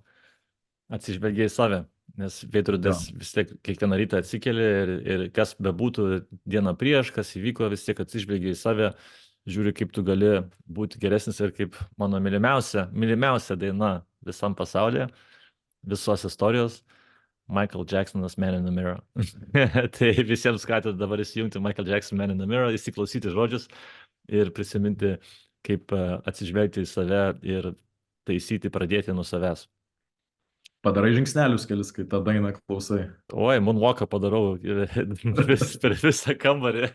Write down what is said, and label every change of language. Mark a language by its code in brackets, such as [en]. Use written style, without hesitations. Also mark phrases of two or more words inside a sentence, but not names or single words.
[lt] Atsižvelgiai į save, nes veidrodis vis tiek kiekvieną rytą atsikeli ir kas bebūtų dieną prieš, kas įvyko, vis tiek atsižvelgiai į save, žiūri, kaip tu gali būti geresnis ir kaip mano mylimiausia daina visam pasaulyje, visos istorijos, Michael Jacksonas Man in the Mirror. Tai visiems skatinu dabar įsijungti Michael Jackson Man in the Mirror, įsiklausyti žodžius ir prisiminti, kaip atsižvelgti į save ir taisyti, pradėti nuo savęs. Padarai žingsnelius kelis, kai tą dainą klausai. Oi, moonwalką padarau per visą kambarį.